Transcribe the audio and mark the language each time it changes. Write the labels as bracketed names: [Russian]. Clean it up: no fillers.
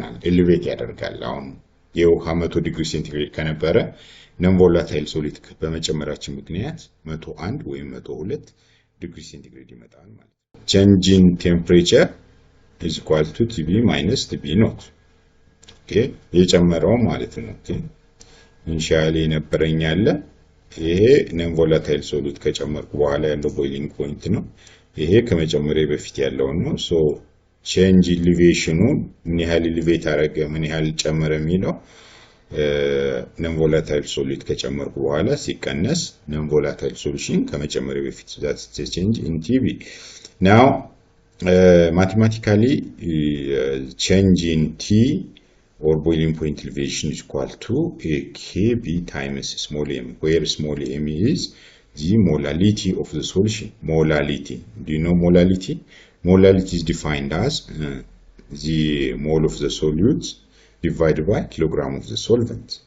[Amharic] Elevate ያደርጋል። አሁን የውሃ 100 ዲግሪ ሴንቲግሬድ ከነበረ non-volatile solid በመጨመራችን ምክንያት 101 ወይም 102 degree centigrade ይመጣል ማለት ነው። [English] Change in temperature is equal to Tb minus Tb naught. [Amharic] Okay, የጨመረው ማለት ነው። Okay, ኢኒሺያሊ የነበረኝ ያለ ይሄ non volatile solid ከጨመርኩ በኋላ ያለው boiling point ነው። ይሄ ከመጨመሬ በፊት ያለው ነው። So change elevation ምን ያህል elevate አደረገ ምን ያህል ጨመረ የሚለው non volatile solid ከጨመርኩ በኋላ ሲቀነስ non volatile solution ከመጨመሪያ በፊት [English] that's the change in Tb. [Amharic] Now [English] mathematically change in T or boiling point elevation is equal to a Kb times small m, where small m is the molality of the solution. Molality. Do you know molality? Molality is defined as the mole of the solute divided by kilogram of the solvent.